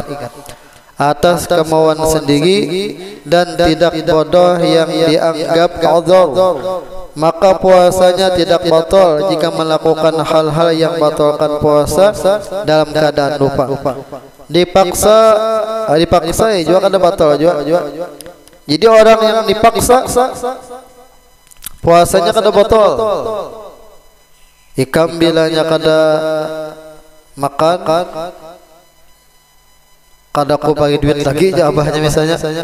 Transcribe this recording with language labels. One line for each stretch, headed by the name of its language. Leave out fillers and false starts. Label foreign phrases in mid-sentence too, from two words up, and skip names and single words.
Indonesian: Atas kemauan sendiri dan tidak bodoh yang dianggap adzar, maka puasanya tidak batal jika melakukan hal-hal yang batalkan puasa dalam keadaan lupa.
Banjar: Dipaksa ya juga kada batal juga. Jadi orang yang dipaksa puasanya kada batal. Ikam bilanya kada makan kada aku bagi duit lagi jawabnya misalnya.